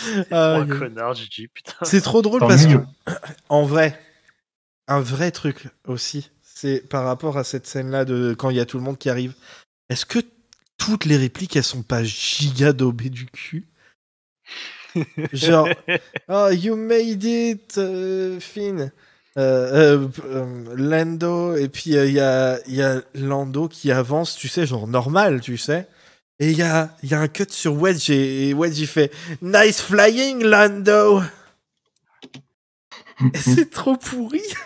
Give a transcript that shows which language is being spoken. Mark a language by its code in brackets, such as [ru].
[fr] connard Gigi, putain. C'est trop drôle parce que en vrai un vrai truc aussi. C'est par rapport à cette scène-là de quand il y a tout le monde qui arrive. Est-ce que toutes les répliques, elles sont pas giga daubées du cul ? [en] Genre, oh, you made it, Finn. [fr] Lando, et puis il y a Lando qui avance, tu sais, genre normal, tu sais. Et il y a un cut sur Wedge, et Wedge, il fait « [en] Nice flying, Lando !» [fr] C'est trop pourri.